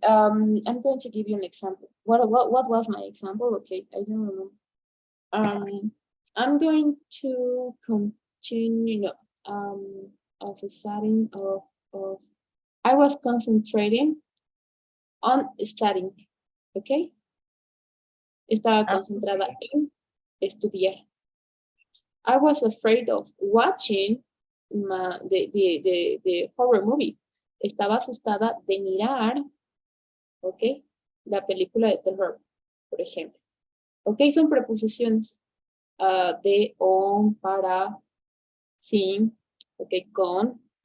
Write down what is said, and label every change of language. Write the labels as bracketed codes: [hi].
[en] I'm going to give you an example. What was my example? Okay, I don't remember. I'm going to continue, of studying of I was concentrating on studying, okay? [es] Estaba concentrada en estudiar. [en] I was afraid of watching the horror movie. [es] Estaba asustada de mirar, ok, la película de terror, por ejemplo. Ok, son preposiciones de, on, para, sin, ok, con.